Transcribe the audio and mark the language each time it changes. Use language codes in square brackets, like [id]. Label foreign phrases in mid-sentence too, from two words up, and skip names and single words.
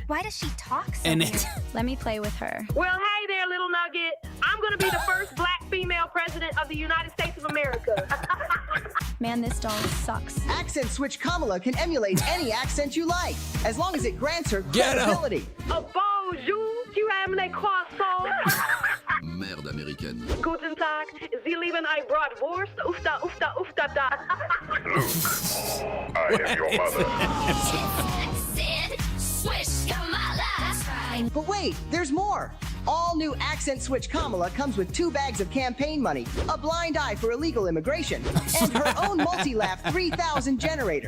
[en] Why does she talk so In weird? it. Let me play with her. Well, hey there, little nugget. I'm going to be the first black female president of the United States of America. Man, this doll sucks. Accent Switch Kamala can emulate any accent you like, as long as it grants her Get credibility. [fr] A bonjour, tu aimes les croissants? Merde américaine. [de] Guten Tag, Sie lieben ein Bratwurst, ufta, ufta, ufta, da. [en] I am your mother. Sid, swish, Kamala. That's right. But wait, there's more. All new Accent Switch Kamala comes with 2 bags of campaign money, a blind eye for illegal immigration, and her own multi-laugh 3000 generator.